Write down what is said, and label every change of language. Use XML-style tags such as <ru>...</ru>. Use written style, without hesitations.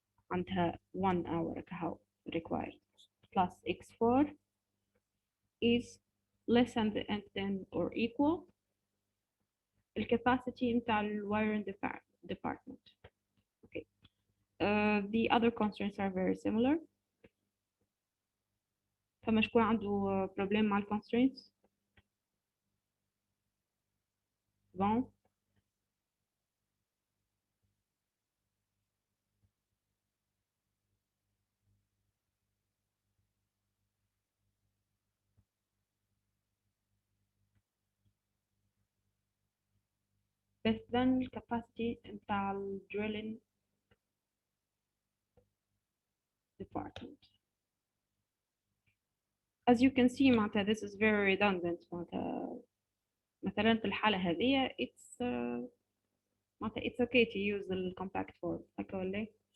<ar>عندها</ar> <en>1 hour</en> <ar>كهو</ar> <en>required plus x4 is less than or equal the capacity</en> <ar>نتاع ال</ar> <en>wiring department. Okay. The other constraints are very similar.</en> <ar>فما شكون عنده problem مع ال constraints؟ Bon.</ar> <en>Best then capacity</en> <ar>نتاع ال</ar> <en>drilling department. As you can see</en> <ar>معناتها</ar> <en>this is very redundant</en> <ar>معناتها مثلا في الحالة هذه</ar> <en>it's</en> <ar>معناتها</ar> <en>it's okay to use the compact form</en> <ar>هكا ولا؟</ar>